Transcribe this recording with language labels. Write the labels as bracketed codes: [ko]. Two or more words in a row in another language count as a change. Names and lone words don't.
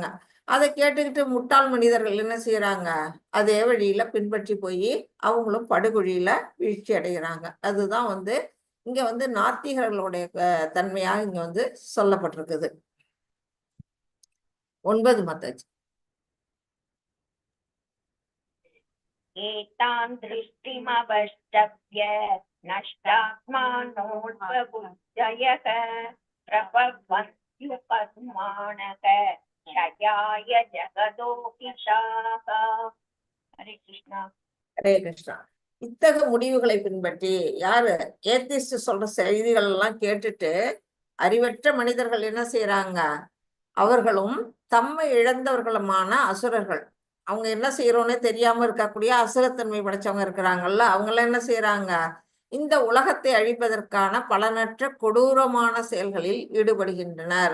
[ta] அதை கேட்டுக்கிட்டு முட்டாள் மனிதர்கள் என்ன செய்யறாங்க, அதே வழியில பின்பற்றி போய் அவங்களும் படுகொழியில வீழ்ச்சி அடைகிறாங்க. அதுதான் வந்து இங்க வந்து நாத்திகர்களுடைய தன்மையாக இங்க வந்து சொல்லப்பட்டிருக்குது. 9 மாதாஜி. [sa] एतां दृष्टिमवष्टभ्य नष्टात्मानोपबुद्धयः प्रभवन्त्युपमानः क्षयाय जगदोहिताः. हरे कृष्णा. [ta] ஹரே கிருஷ்ணா. இத்தகைய முடிவுகளை பின்பற்றி யாரு ஏத்திஸ்ட் சொல்ற செய்திகள் எல்லாம் கேட்டுட்டு அறிவற்ற மனிதர்கள் என்ன செய்யறாங்க, அவர்களும் தம்மை இழந்தவர்களுமான அசுரர்கள், அவங்க என்ன செய்யறோன்னே தெரியாம இருக்கக்கூடிய அசுரத்தன்மை படைச்சவங்க இருக்கிறாங்கல்ல, அவங்க எல்லாம் என்ன செய்யறாங்க, இந்த உலகத்தை அழிப்பதற்கான பலனற்ற கொடூரமான செயல்களில் ஈடுபடுகின்றனர்.